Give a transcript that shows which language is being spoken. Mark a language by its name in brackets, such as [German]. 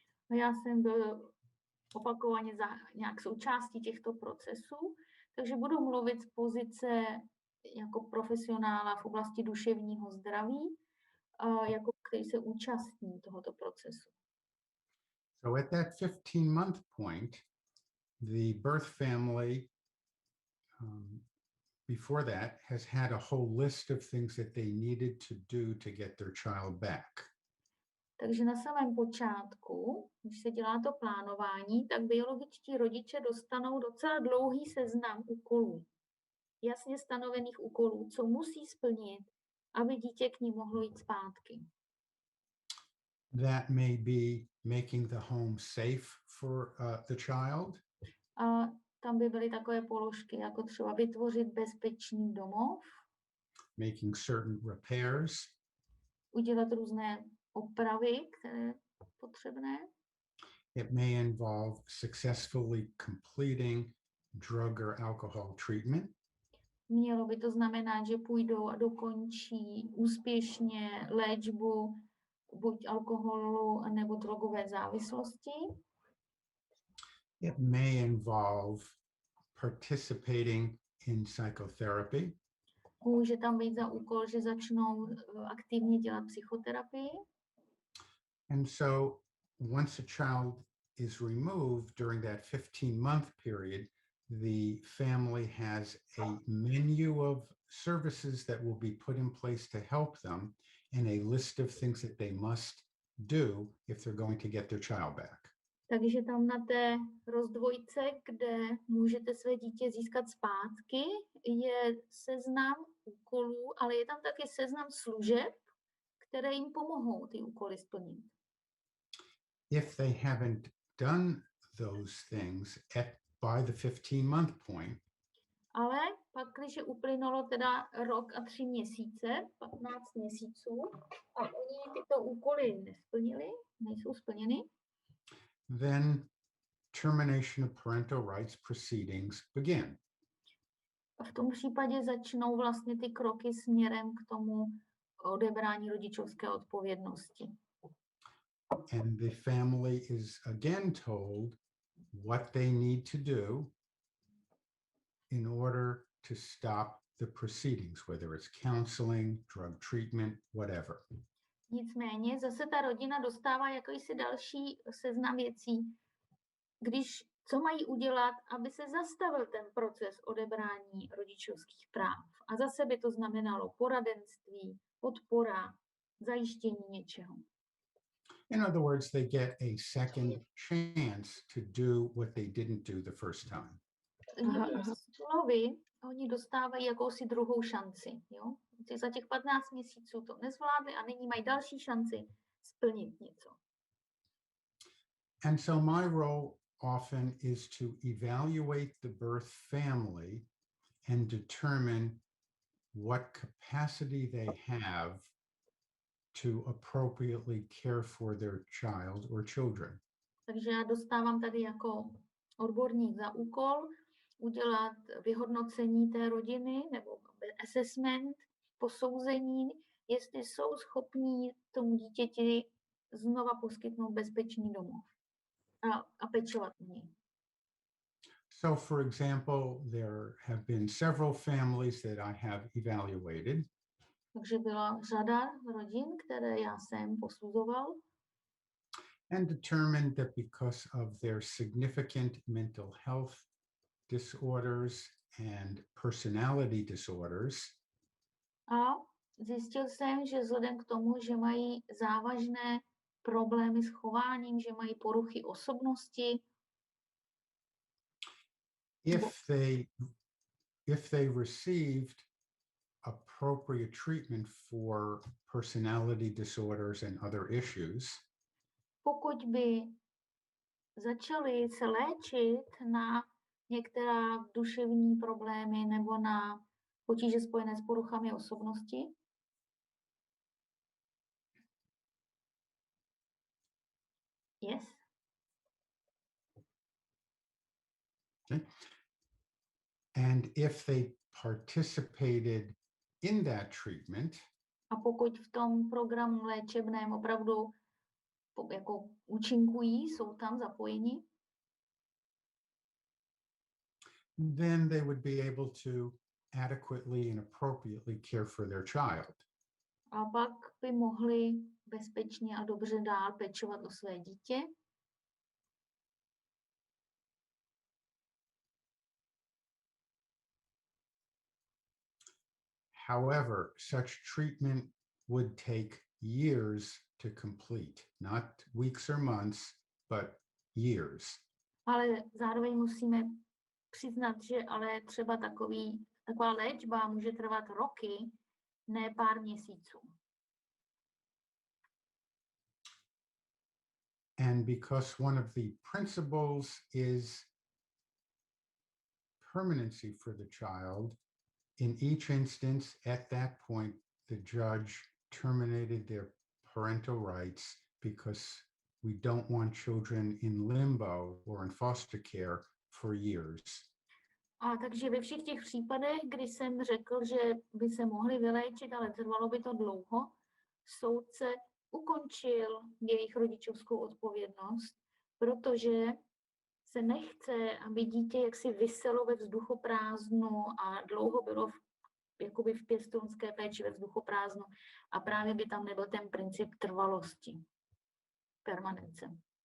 [Czech] A já jsem byl opakovaně nějak součástí těchto procesů, takže budu mluvit z pozice jako profesionála v oblasti duševního zdraví, jako který se účastní tohoto procesu. [English] So at that 15-month point, the birth family before that has had a whole list of things that they needed to do to get their child back. [Czech] Takže na samém počátku, když se dělá to plánování, tak biologičtí rodiče dostanou docela dlouhý seznam úkolů. Jasně stanovených úkolů, co musí splnit, aby dítě k ní mohlo jít zpátky. [English] That may be making the home safe for the child. [Czech] A tam by byly takové položky, jako třeba vytvořit bezpečný domov, [English] making certain repairs, [Czech] udělat různé opravy, které potřebné. [English] It may involve successfully completing drug or alcohol treatment. [Czech] Mělo by to znamenat, že půjdou a dokončí úspěšně léčbu buď alkoholu nebo drogové závislosti. [English] It may involve participating in psychotherapy. [Czech] Může tam být za úkol, že začnou aktivně dělat psychoterapii. [English] And so once a child is removed during that 15-month period, the family has a menu of services that will be put in place to help them and a list of things that they must do if they're going to get their child back. [Czech] Takže tam na té rozdvojce, kde můžete své dítě získat zpátky, je seznam úkolů, ale je tam taky seznam služeb, které jim pomohou ty úkoly splnit. [English] If they haven't done those things by the 15-month point, [Czech] ale pak, když uplynulo teda rok a 3 měsíce, 15 měsíců, a oni tyto úkoly nesplnili, nejsou splněny, [English] then termination of parental rights proceedings begin. [Czech] A v tom případě začnou vlastně ty kroky směrem k tomu odebrání rodičovské odpovědnosti. [English] And the family is again told what they need to do in order to stop the proceedings, whether it's counseling, drug treatment, whatever. [Czech] Nicméně zase ta rodina dostává jakýsi další seznam věcí, co mají udělat, aby se zastavil ten proces odebrání rodičovských práv. A zase by to znamenalo poradenství, podpora, zajištění něčeho. [English] In other words, they get a second chance to do what they didn't do the first time. [Czech] Slovy, oni dostávají jakousi druhou šanci. Jo? Za těch 15 měsíců to nezvládli a nyní mají další šanci splnit něco. [English] And so my role often is to evaluate the birth family and determine what capacity they have to appropriately care for their child or children. [Czech] Takže já dostávám tady jako odborník za úkol udělat vyhodnocení té rodiny nebo assessment, posouzení, jestli jsou schopní tomu dítěti znova poskytnout bezpečný domov a pečovat o něj. [English] So, for example, there have been several families that I have evaluated. [Czech] Takže byla řada rodin, které já jsem posuzoval. [English] And determined that because of their significant mental health disorders and personality disorders, [Czech] a zjistil jsem, že vzhledem k tomu, že mají závažné problémy s chováním, že mají poruchy osobnosti, [English] if they received appropriate treatment for personality disorders and other issues, [Czech] pokud by začali se léčit na některá duševní problémy nebo na potíže spojené s poruchami osobnosti, [English] yes. Okay. And if they participated in that treatment, [Czech] a pokud v tom programu léčebném opravdu jako účinkují, jsou tam zapojeni, [English] then they would be able to adequately and appropriately care for their child. [Czech] A pak by mohli bezpečně a dobře dál pečovat o své dítě. [English] However, such treatment would take years to complete, not weeks or months, but years. [Czech] Ale zároveň musíme přiznat, že ale třeba taková léčba může trvat roky, ne pár měsíců. [English] And because one of the principles is permanency for the child, in each instance, at that point, the judge terminated their parental rights because we don't want children in limbo or in foster care for years. [Czech] A takže ve všech těch případech, kdy jsem řekl, že by se mohli vyléčit, ale trvalo by to dlouho, soudce ukončil jejich rodičovskou odpovědnost, protože se nechce, aby dítě jaksi viselo ve vzduchoprázdnu a dlouho bylo jakoby v pěstounské péči ve vzduchoprázdnu a právě by tam nebyl ten princip trvalosti, permanence.